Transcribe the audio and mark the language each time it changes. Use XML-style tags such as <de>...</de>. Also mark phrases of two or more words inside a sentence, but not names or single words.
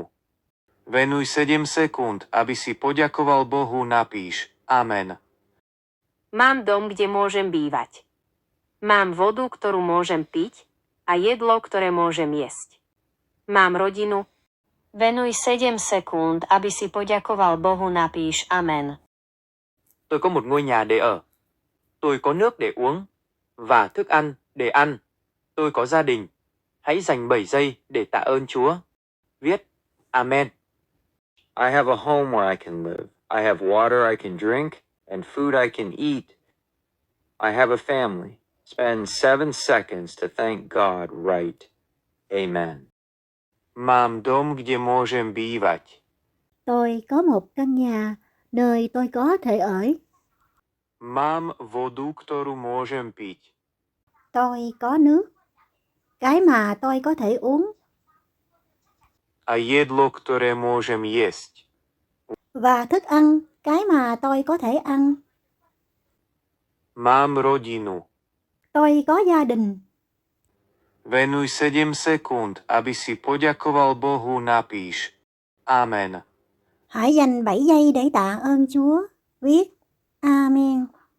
<sk>Venuj 7 sekúnd, aby si poďakoval Bohu, napíš Amen. Mám dom, kde môžem bývať. Mám vodu, ktorú môžem piť a jedlo, ktoré môžem jesť. Mám rodinu. Venuj 7 sekúnd, aby si poďakoval Bohu, napíš Amen.</sk> <vi>Tôi có một ngôi nhà để ở. Tôi có nước để uống và thức ăn để ăn. Tôi có gia đình. Hãy dành 7 giây để tạ ơn Chúa. Viết Amen.</vi> <en>I have a home where I can live. I have water I can drink and food I can eat. I have a family. Spend 7 seconds to thank God right.</en> <sk>Amen. Mám dom, kde môžem bývať.</sk> <vi>Tôi có một căn nhà nơi tôi có thể ở.</vi> <sk>Mám vodu, ktorú môžem piť.</sk> <vi>Tôi có nước, cái mà tôi có thể uống.</vi> <sk>A jedlo, ktoré môžem jesť.</sk> <vi>Và thức ăn, cái mà tôi có thể ăn.</vi> <sk>Mám rodinu.</sk> <vi>Tôi có gia đình.</vi> <sk>Venuj 7 sekúnd, aby si poďakoval Bohu, napíš Amen.</sk> <vi>Hãy dành 7 giây để tạ ơn Chúa. Viết Amen.</vi>